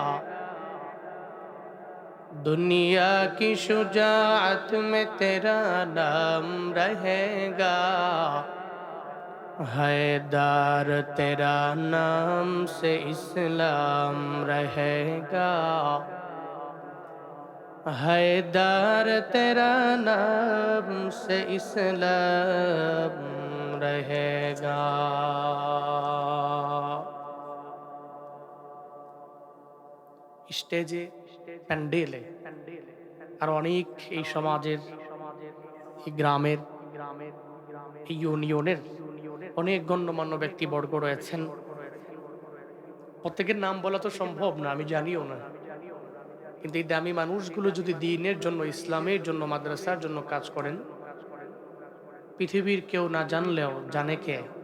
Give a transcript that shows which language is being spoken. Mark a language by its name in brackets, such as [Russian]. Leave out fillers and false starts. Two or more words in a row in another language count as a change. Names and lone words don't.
[Urdu] دنیا کی شجاعت میں تیرا نام رہے گا حیدر تیرا نام سے اسلام رہے گا حیدر تیرا نام سے اسلام رہے گا [Bangla] স্টেজে প্যান্ডেলে আর অনেক এই সমাজের এই গ্রামের এই ইউনিয়নের অনেক গণ্যমান্য ব্যক্তিবর্গ রয়েছেন প্রত্যেকের নাম বলা তো সম্ভব না আমি জানিও না কিন্তু এই দামি মানুষগুলো যদি দ্বীনের জন্য ইসলামের জন্য মাদ্রাসার জন্য কাজ করেন পৃথিবীর কেউ না জানলেও জানে কে